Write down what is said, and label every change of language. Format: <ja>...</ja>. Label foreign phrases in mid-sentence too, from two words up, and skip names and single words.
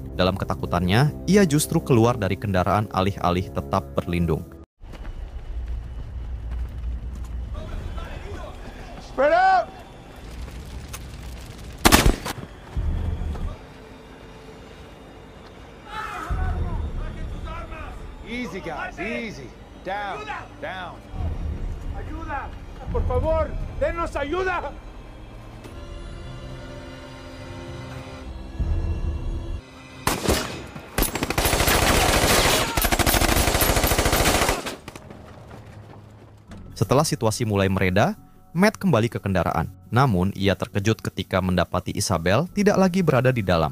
<id>Dalam ketakutannya, ia justru keluar dari kendaraan alih-alih tetap berlindung.</id> <en>Spread out! Easy, guys, easy. Down, down.</en> <es>Ayuda! Por favor, denos ayuda!</es> <id>Setelah situasi mulai mereda, Matt kembali ke kendaraan. Namun, ia terkejut ketika mendapati Isabel tidak lagi berada di dalam.</id>